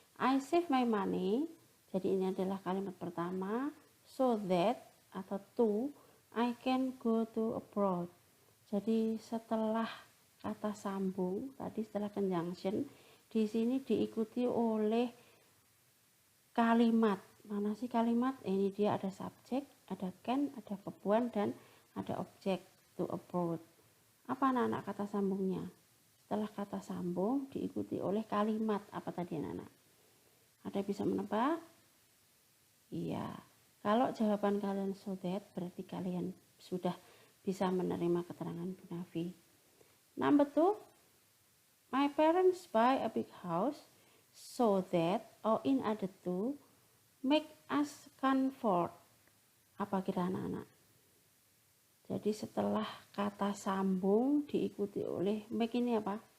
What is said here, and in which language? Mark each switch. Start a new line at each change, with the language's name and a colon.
English: I save my money.
Indonesian: Jadi ini adalah kalimat pertama.
English: So that
Indonesian: atau
English: to I can go to abroad.
Indonesian: Jadi setelah kata sambung tadi, setelah conjunction, di sini diikuti oleh kalimat. Mana sih kalimat? Ini dia ada subjek, ada can, ada verb one, dan ada objek, to abroad. Apa anak-anak kata sambungnya? Setelah kata sambung diikuti oleh kalimat apa tadi anak-anak? Ada bisa menebak? Iya. Kalau jawaban kalian so that, berarti kalian sudah bisa menerima keterangan Bu Nafi.
English: Number 2, my parents buy a big house so that or in order to make us comfort.
Indonesian: Apa kira anak-anak? Jadi setelah kata sambung diikuti oleh make ini apa?